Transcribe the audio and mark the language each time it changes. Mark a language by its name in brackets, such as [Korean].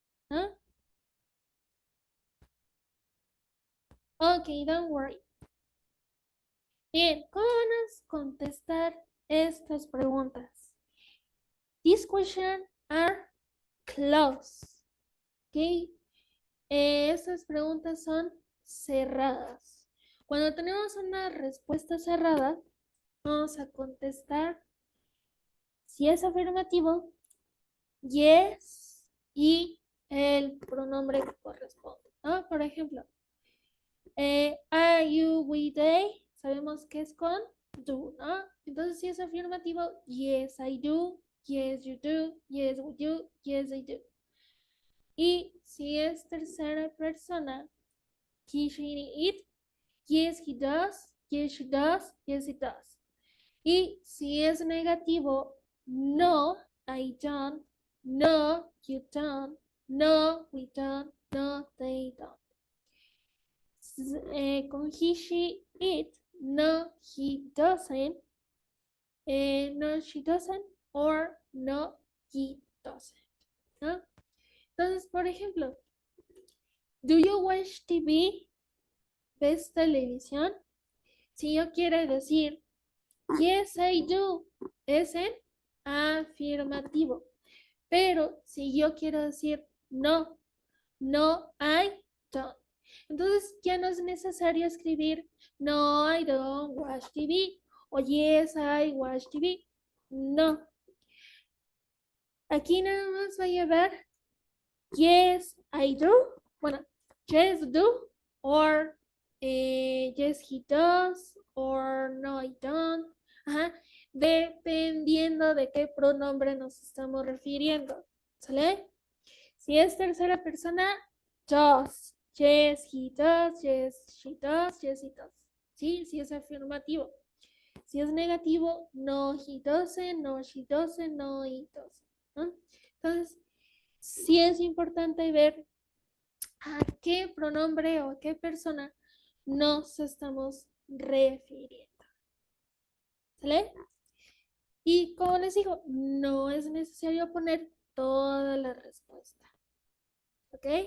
[Spanish] ¿Ah? [English] Ok, don't worry. [Spanish] Bien, ¿cómo van a contestar estas preguntas? [English] These questions are closed. [Spanish] Ok, estas preguntas son cerradas. Cuando tenemos una respuesta cerrada, vamos a contestar si es afirmativo, yes, y el pronombre que corresponde, ¿no? Por ejemplo, [English] are you with they? [Spanish] Sabemos que es con do, ¿no? Entonces, si es afirmativo, [English] yes, I do, yes, you do, yes, we do, yes, I do. [Spanish] Y si es tercera persona, [English] he, she, it, yes, he does, yes, she does, yes, it does. [Spanish] Y si es negativo, [English] no, I don't, no, you don't, no, we don't, no, they don't. Con he, she, it, no, he doesn't, no, she doesn't, or no, he doesn't. [Spanish] ¿No? Entonces, por ejemplo, [English] do you watch TV? [Spanish] ¿Ves televisión? Si yo quiero decir, [English] yes, I do, [Spanish] es en afirmativo. Pero si yo quiero decir no, [English] no, I don't. [Spanish] Entonces ya no es necesario escribir no, [English] I don't watch TV [Spanish] o [English] yes, I watch TV. [Spanish] No. Aquí nada más va a llevar [English] yes, I do. Bueno, yes, do. Or yes, he does. Or no, I don't. Ajá. [Spanish] dependiendo de qué pronombre nos estamos refiriendo. ¿Sale? Si es tercera persona, does. [English] Yes, he does. Yes, she does. Yes, it does. ¿Sí? [Spanish] Si es afirmativo. Si es negativo, [English] no, he doesn't, no, she doesn't, no, it doesn't. [Spanish] ¿No? Entonces, sí es importante ver a qué pronombre o a qué persona nos estamos refiriendo. ¿Sale? Y como les digo, no es necesario poner toda la respuesta. ¿Ok?